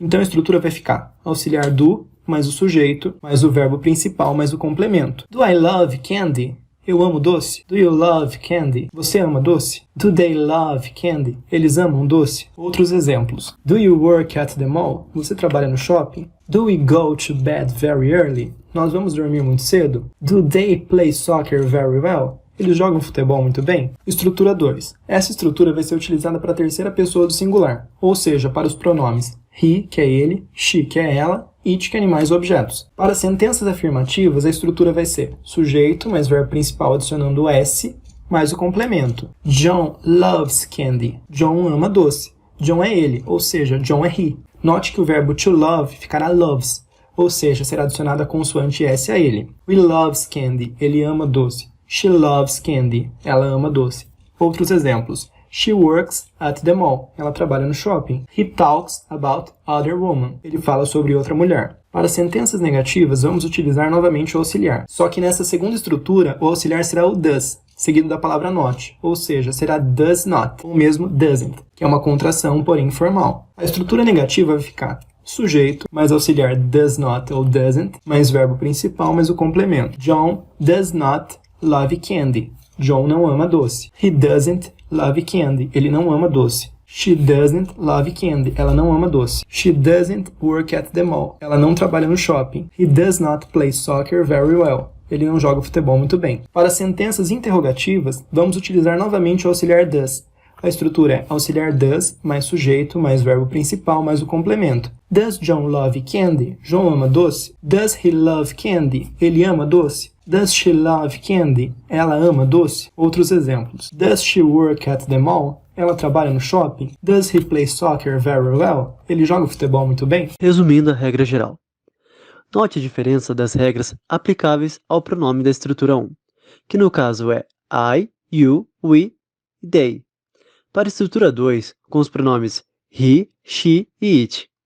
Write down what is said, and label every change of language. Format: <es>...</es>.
<pt>Então a estrutura vai ficar auxiliar do, mais o sujeito, mais o verbo principal, mais o complemento.</pt> <en>Do I love candy?</en> <pt>Eu amo doce.</pt> <en>Do you love candy?</en> <pt>Você ama doce?</pt> <en>Do they love candy?</en> <pt>Eles amam doce? Outros exemplos.</pt> <en>Do you work at the mall?</en> <pt>Você trabalha no shopping?</pt> <en>Do we go to bed very early?</en> <pt>Nós vamos dormir muito cedo?</pt> <en>Do they play soccer very well?</en> <pt>Eles jogam futebol muito bem? Estrutura 2. Essa estrutura vai ser utilizada para a terceira pessoa do singular, ou seja, para os pronomes he, que é ele, she, que é ela, it, que é animais ou objetos. Para sentenças afirmativas, a estrutura vai ser sujeito, mais verbo principal adicionando o s, mais o complemento.</pt> <en>John loves candy.</en> <pt>John ama doce. John é ele, ou seja, John é he. Note que o verbo to love ficará loves, ou seja, será adicionada a consoante S a ele.</pt> <en>He loves candy.</en> <pt>Ele ama doce.</pt> <en>She loves candy.</en> <pt>Ela ama doce. Outros exemplos.</pt> <en>She works at the mall.</en> <pt>Ela trabalha no shopping.</pt> <en>He talks about other woman.</en> <pt>Ele fala sobre outra mulher. Para sentenças negativas, vamos utilizar novamente o auxiliar. Só que nessa segunda estrutura, o auxiliar será o does, seguido da palavra not, ou seja, será does not, ou mesmo doesn't, que é uma contração, porém informal. A estrutura negativa vai ficar sujeito, mais auxiliar does not ou doesn't, mais verbo principal, mais o complemento.</pt> <en>John does not love candy.</en> <pt>John não ama doce.</pt> <en>He doesn't love candy.</en> <pt>Ele não ama doce.</pt> <en>She doesn't love candy.</en> <pt>Ela não ama doce.</pt> <en>She doesn't work at the mall.</en> <pt>Ela não trabalha no shopping.</pt> <en>He does not play soccer very well.</en> <pt>Ele não joga futebol muito bem. Para sentenças interrogativas, vamos utilizar novamente o auxiliar does. A estrutura é auxiliar does, mais sujeito, mais verbo principal, mais o complemento.</pt> <en>Does John love candy?</en> <pt>João ama doce?</pt> <en>Does he love candy?</en> <pt>Ele ama doce?</pt> <en>Does she love candy?</en> <pt>Ela ama doce? Outros exemplos.</pt> <en>Does she work at the mall?</en> <pt>Ela trabalha no shopping?</pt> <en>Does he play soccer very well?</en> <pt>Ele joga futebol muito bem? Resumindo a regra geral. Note a diferença das regras aplicáveis ao pronome da estrutura 1, que no caso é I, you, we e they. Para a estrutura 2, com os pronomes he, she e it.</pt>